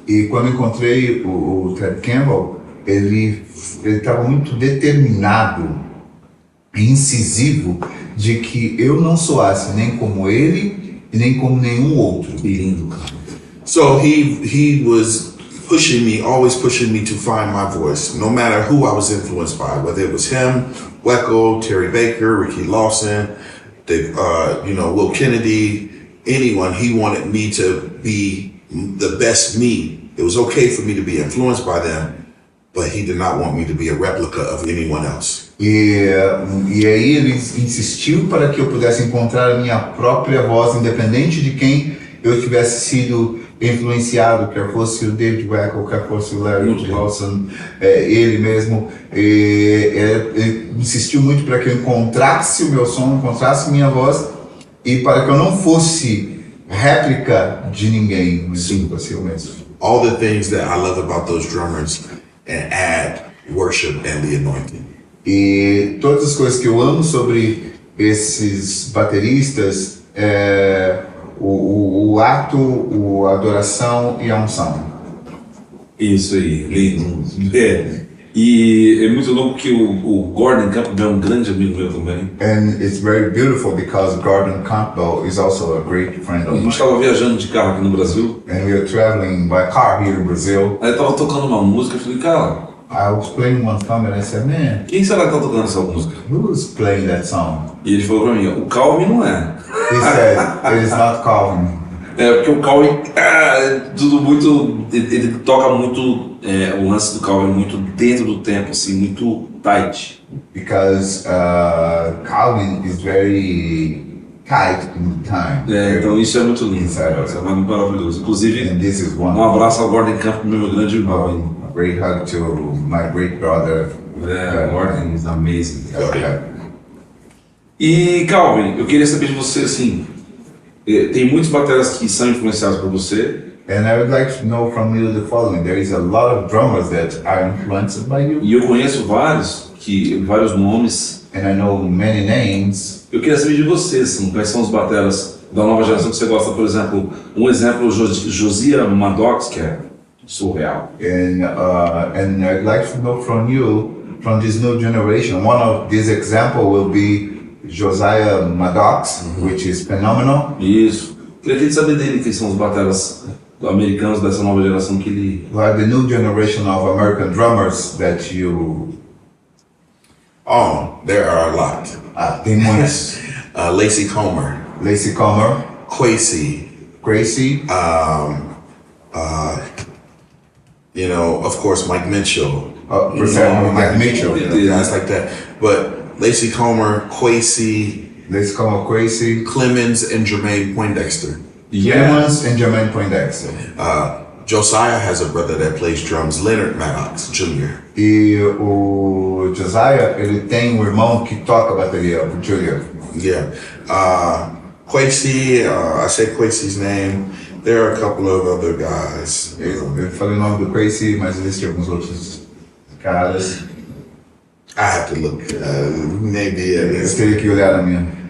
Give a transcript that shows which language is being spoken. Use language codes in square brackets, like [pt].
[pt] E quando encontrei o Ted Campbell, ele estava muito determinado e incisivo de que eu não soasse nem como ele e nem como nenhum outro. Que lindo, cara. [en] So he was always pushing me to find my voice, no matter who I was influenced by, whether it was him, Weckl, Terry Baker, Ricky Lawson, Will Kennedy, anyone. He wanted me to be the best me. It was okay for me to be influenced by them, but he did not want me to be a replica of anyone else. [pt] E aí ele insistiu para que eu pudesse encontrar a minha própria voz, independente de quem eu tivesse sido influenciado, quer fosse o David Weckl, quer fosse o Larry Lawson, ele mesmo. Ele insistiu muito para que eu encontrasse o meu som, encontrasse minha voz, e para que eu não fosse réplica de ninguém, mas sim, fosse eu mesmo. [en] All the things that I love about those drummers and add worship and the anointing. [pt] E todas as coisas que eu amo sobre esses bateristas é o ato, a adoração e a unção. Isso aí, lindo. E é muito louco que o Gordon Campbell é um grande amigo meu também. [en] And it's very beautiful because Gordon Campbell is also a great friend [pt] A [en] of [pt] gente [en] mine. [pt] estava viajando de carro aqui no Brasil, [en] And we are traveling by car here in Brazil. [pt] aí eu tava tocando uma música, eu falei, cara, [en] I was playing one song and I said, man, [pt] quem será que tá tocando essa música? [en] who's playing that song? [pt] E ele falou pra mim, o Calvin não é. [en] He said, it is not Calvin. [pt] É, porque o Calvin, é tudo muito, ele toca muito, o lance do Calvin é muito dentro do tempo, assim, muito tight. [en] Because Calvin is very tight in time. [pt] É, então isso é muito lindo, [en] Inside [pt] isso é maravilhoso. Inclusive, [en] And this is one. [pt] um abraço ao Gordon Campbell, meu grande irmão. [en] A great hug to my great brother. É, Gordon is amazing. Okay. [pt] E Calvin, eu queria saber de você, assim, tem muitos bateras que são influenciados por você. [en] And I would like to know from you the following. There is a lot of drummers that are influenced by you. [pt] E eu conheço vários nomes. [en] And I know many names. [pt] Eu queria saber de você, assim, quais são os bateras da nova geração que você gosta, por exemplo, Josiah Maddox, que é surreal. [en] And I'd like to know from you, from this new generation. One of these example will be Josiah Maddox, which is phenomenal. [pt] Isso. Queria saber dele, quem são os bateras americanos dessa nova geração que ele... [en] Like the new generation of American drummers that you... Oh, there are a lot. [pt] Tem muitos. [en] Lacey Comer, Lacey Comer, Kwesi, Gracie, you know, of course, Mike Mitchell, Mike Mitchell. guys like that. But Lacey Comer, Kwesi, Lacey Comer, Gracie, Clemens, and Jermaine Poindexter. Clemens and Jermaine Poindexter. Josiah has a brother that plays drums, Leonard Maddox Jr. [pt] E o Josiah, ele tem um irmão que toca bateria, o Julia. [en] Yeah. Kwesi, I said Kwesi's name. There are a couple of other guys. [pt] Eu falei o nome do Gracie, mas existem alguns outros caras. [en] I have to look. Maybe it [pt] Eu [en] is. [pt] teria que olhar na minha.